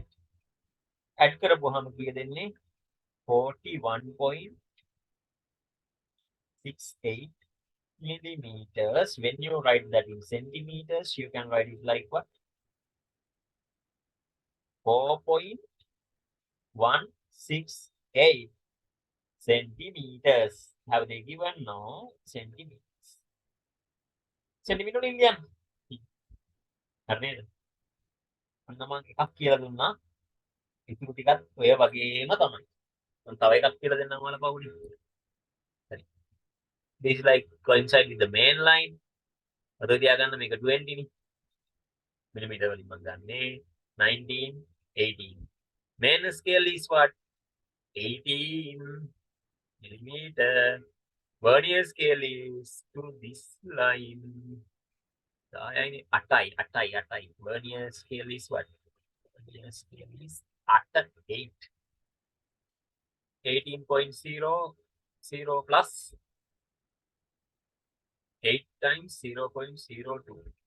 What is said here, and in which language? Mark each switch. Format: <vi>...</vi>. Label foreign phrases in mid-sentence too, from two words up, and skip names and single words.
<si>ඇඩ් කරපුවාම කීයද එන්නේ? 41.68 millimeters.</si> <en>When you write that in centimeters, you can write it like what? 4.168 centimeters. Have they given? No, centimeters. Centimeter Indian.</en> <si>හරි නේද? අන්න මම එකක් කියලා දුන්නා. ඉතුරු ටිකත් ඔය වගේම තමයි. මම තව එකක් කියලා දෙන්නම් ඔයාලා පහුඩි. හරි.</si> <en>This is like coincide with the main line.</en> <si>අද තියාගන්න මේක 20 නේ. millimeter වලින් මම ගන්නේ 19, 18.</si> <en>Main scale is what? 18 millimeter. Vernier scale is to this line. අටයි. Vernier scale is what? Vernier scale is 8. 18.00 plus 8 times 0.02.</en>